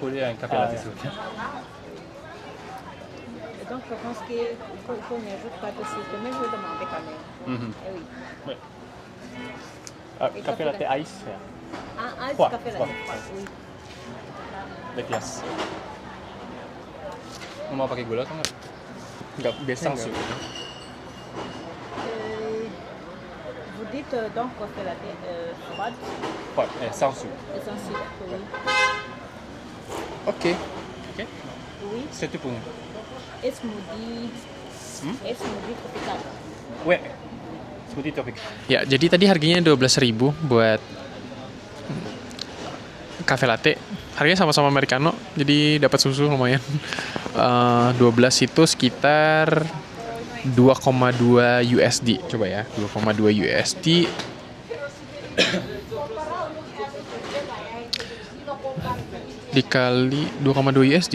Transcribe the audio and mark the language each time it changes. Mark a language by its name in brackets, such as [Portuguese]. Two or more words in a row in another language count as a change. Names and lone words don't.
[French] Pour lui, un café latte, s'il vous plaît. Et donc je pense qu'il faut n'ajoute pas de sucre, mais je vais demander quand même. Mhm. Eh oui. Et Café latte ice, Ah, Froid, café froid. latte. Oui. de glace. [Indonesian] Mau pakai gula atau enggak? Nggak, biasanya [French] Sans [Indonesian] nggak. [French] sucre. Vous dites donc café latte froide Ouais, sans sucre. et sans sucre, oui. Oke. Ok? Oui. C'est tout pour nous. Et smoothie. Et smoothie tropical. Ouais. Smoothie tropical. [Indonesian] Ya, jadi tadi harganya 12.000 buat cafe latte. Harganya sama-sama americano, jadi dapat susu lumayan. 12 itu sekitar 2,2 USD. Coba ya, 2,2 USD. Dikali 2,2 USD.